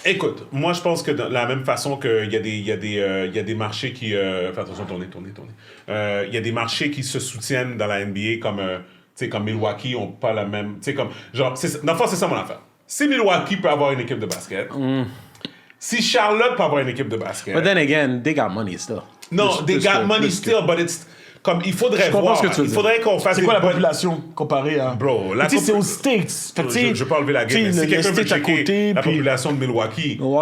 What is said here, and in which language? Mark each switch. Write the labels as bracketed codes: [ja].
[fr] Écoute, moi je pense que de la même façon qu'il y a des marchés qui... fais attention, tournez. Il y a des marchés qui se soutiennent dans la NBA comme Milwaukee ont pas la même... Dans le fond, c'est ça mon affaire. Si Milwaukee peut avoir une équipe de basket, si Charlotte peut avoir une équipe de basket... [en] But then again, they got money still. Non, they got money still, but it's... [fr] Comme, il faudrait voir. Il faudrait qu'on fasse... C'est quoi la population comparée à... [en] Bro, [fr] c'est aux States. Je ne vais pas enlever la game, mais si quelqu'un veut checker la population de Milwaukee...